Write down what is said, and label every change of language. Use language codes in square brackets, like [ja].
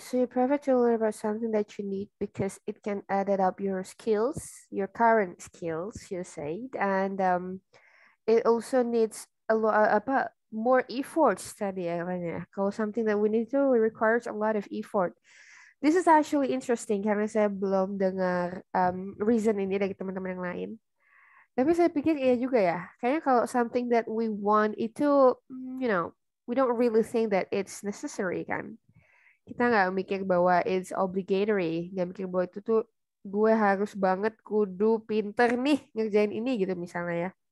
[en] So you prefer to learn about something that you need because it can add up your skills, your current skills, you said, and it also needs a lot more efforts [id] tadi ya. Kalau [en] something that we need to requires a lot of effort. This is actually interesting [id] karena saya belum dengar reason ini dari teman-teman yang lain. Tapi saya pikir iya juga ya. Kayaknya kalau [en] something that we want [id] itu, [en] we don't really think that it's necessary [id] kan. Kita nggak mikir bahwa [en] it's obligatory, [id] nggak mikir bahwa itu tuh gue harus banget kudu pinter nih ngerjain ini gitu misalnya ya.